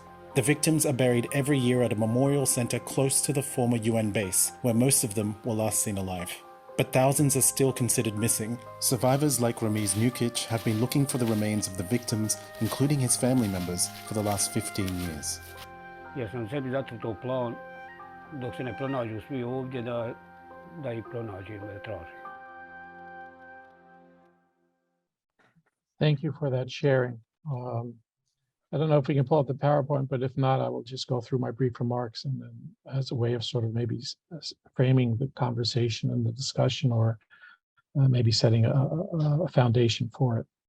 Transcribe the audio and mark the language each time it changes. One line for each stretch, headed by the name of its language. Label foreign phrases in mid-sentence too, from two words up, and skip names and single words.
English: The victims are buried every year at a memorial center close to the former UN base, where most of them were last seen alive. but thousands are still considered missing. Survivors like Ramiz Nukic have been looking for the remains of the victims, including his family members, for the last 15 years.
Bosnian: Ja sam sebi zacrtao plan dok se ne pronađu svi ovdje da ih pronađem, da tražim.
English: Thank you for that sharing. I don't know if we can pull up the PowerPoint, but if not, I will just go through my brief remarks and then as a way of sort of maybe framing the conversation and the discussion, or maybe setting a foundation for it.